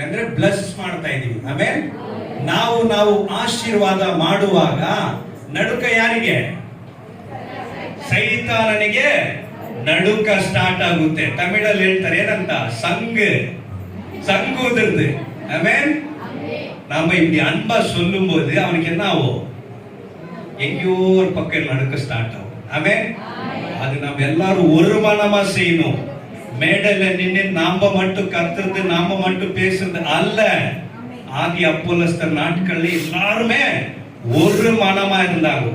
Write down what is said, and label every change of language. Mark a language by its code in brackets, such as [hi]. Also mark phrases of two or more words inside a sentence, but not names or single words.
[kn] ಅಂದ್ರೆ ಬ್ಲಸ್ ಮಾಡ್ತಾ ಇದೀವಿ. ಆಮೇಲೆ ನಾವು ಆಶೀರ್ವಾದ ಮಾಡುವಾಗ ನಡುಕ ಯಾರಿಗೆ? ಸೈತಾನನಿಗೆ ನಡುಕ ಸ್ಟಾರ್ಟ್ ಆಗುತ್ತೆ. ತಮಿಳಲ್ಲಿ ಹೇಳ್ತಾರೆ ಏನಂತ? ಸಂಗುದ್ರದ್ದು. [ta] ಆಮೇಲೆ நம்ம இப்படி அன்பா சொல்லும் போது அவனுக்கு என்ன ஆகும்? எங்கேயோ ஒரு பக்கம் நடுக்க ஸ்டார்ட் ஆகும். ஆமென். அது நம்ம எல்லாரும் ஒரு மனமா செய்யணும். மேடல நின்று நாம மட்டும் கத்துறது, நாம மட்டும் பேசுறது அல்ல. ஆதி அப்போஸ்தலர் நாட்கள்ல எல்லாருமே ஒரு மனமா இருந்தாங்க.